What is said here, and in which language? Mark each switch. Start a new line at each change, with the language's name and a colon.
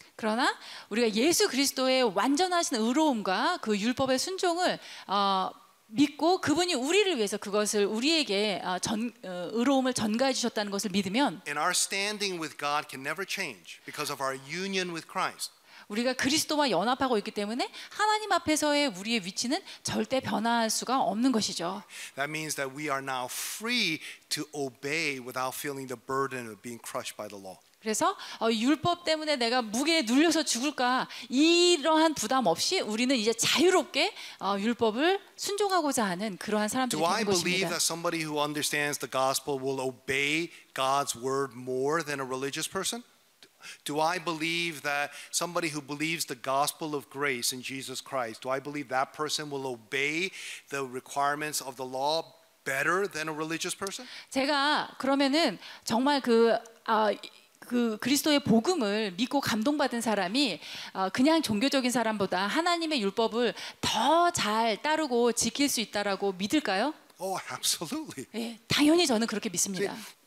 Korean: 그러나 우리가 예수 그리스도의 완전하신 의로움과 그 율법의 순종을 믿고 그분이 우리를 위해서 그것을 우리에게 의로움을 전가해 주셨다는 것을 믿으면
English: And our standing with God can never change because of our union with Christ.
Korean: 우리가 그리스도와 연합하고 있기 때문에 하나님 앞에서의 우리의 위치는 절대 변화할 수가 없는 것이죠.
English: That means that we are now free to obey without feeling the burden of being crushed by the law.
Korean: 그래서 율법 때문에 내가 무게에 눌려서 죽을까 이러한 부담 없이 우리는 이제 자유롭게 율법을 순종하고자 하는 그러한 사람들이
English: Do I
Korean: 되는
English: believe
Korean: 것입니다.
English: that somebody who understands the gospel will obey God's word more than a religious person? Do I believe that somebody who believes the gospel of grace in Jesus Christ, do I believe that person will obey the requirements of the law better than a religious person?
Korean: 제가 그러면은 정말 그 그리스도의 복음을 믿고 감동받은 사람이 그냥 종교적인 사람보다 하나님의 율법을 더 잘 따르고 지킬 수 있다라고 믿을까요?
English: Oh, absolutely.
Korean: 예, 당연히 저는 그렇게 믿습니다.